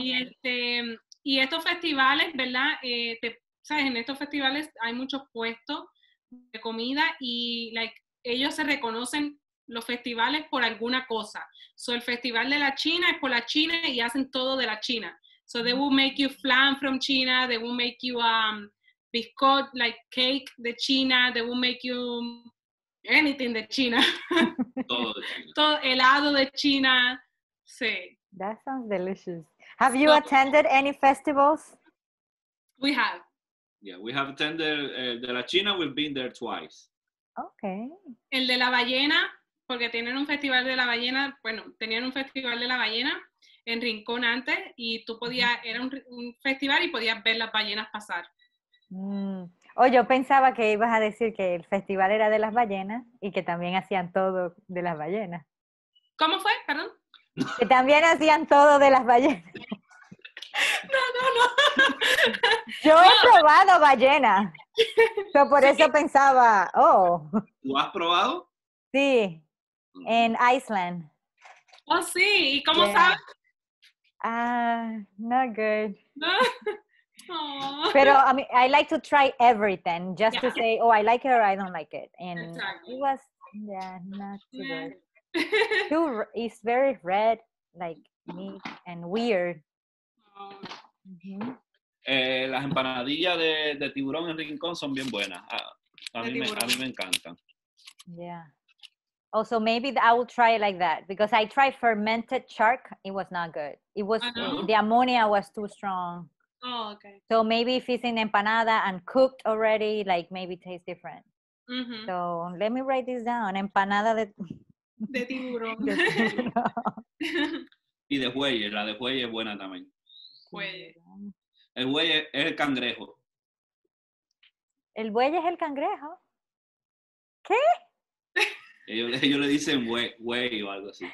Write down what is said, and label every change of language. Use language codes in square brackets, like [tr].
[es] Y Y estos festivales, ¿verdad? ¿Sabes? En estos festivales hay muchos puestos de comida y ellos se reconocen los festivales por alguna cosa. So, el festival de la China es por la China y hacen todo de la China. [en] So they will make you flan from China, they will make you biscuit, like cake [es] de China, [en] they will make you anything de China. [es] Todo de China. Todo helado de China. Sí. [en] That sounds delicious. Have you attended any festivals? We have. Yeah, we have attended [es] de la China, [en] we've been there twice. Okay. [es] El de la ballena, porque tienen un festival de la ballena, bueno, tenían un festival de la ballena en Rincón antes y tú podías, era un festival y podías ver las ballenas pasar. Oh, yo pensaba que ibas a decir que el festival era de las ballenas y que también hacían todo de las ballenas. ¿Cómo fue? Perdón. Que también hacían todo de las ballenas. No. Yo he probado ballena. So, por eso pensaba, oh. ¿Tú has probado? Sí, en Iceland. Oh, sí. ¿Y cómo sabes? [en] Not good. [es] No. Oh. [en] Pero I like to try everything just to say, oh, I like it or I don't like it. And exactly. it was, not too good. It's very red, like meat, and weird. Oh. [es] Las empanadillas de tiburón en Rincón son bien buenas. A mí me encantan. [en] Yeah. Also, maybe I will try it like that because I tried fermented shark. It was not good. It was the ammonia was too strong. Oh, okay. So maybe if it's in empanada and cooked already, like maybe tastes different. Mm-hmm. So let me write this down. [es] Empanada de tiburón. Y de buey, la de buey es buena también. Buey. El buey es el cangrejo. ¿El buey es el cangrejo? ¿Qué? Ellos le dicen buey o algo así.